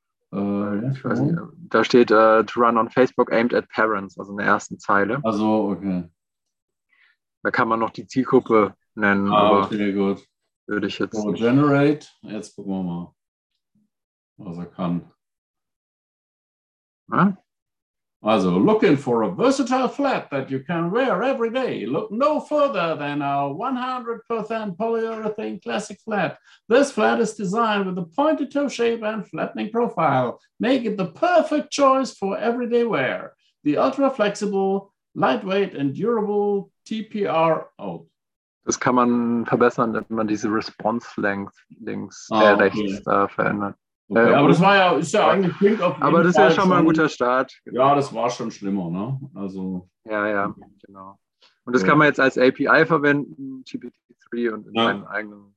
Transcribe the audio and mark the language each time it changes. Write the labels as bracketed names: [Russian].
[German] Ich weiß nicht. Da steht [English] to run on Facebook aimed at parents, [German] also in der ersten Zeile. Also okay. Da kann man noch die Zielgruppe nennen. Gut. Würde ich jetzt. So, generate. Jetzt gucken wir mal, was er kann. Na? [English] Also looking for a versatile flat that you can wear every day. Look no further than our 100% polyurethane classic flat. This flat is designed with a pointed toe shape and flattening profile. Make it the perfect choice for everyday wear. The ultra flexible, lightweight and durable TPRO. [German] Das kann man verbessern, wenn man diese Response Length links rechts verändert. Okay, aber das war ist ja eigentlich Pink auf jeden Aber das ist ja schon mal ein guter Start. Genau. Ja, das war schon schlimmer, ne? Also. Ja, genau. Und das kann man jetzt als API verwenden, GPT-3 und in seinen eigenen.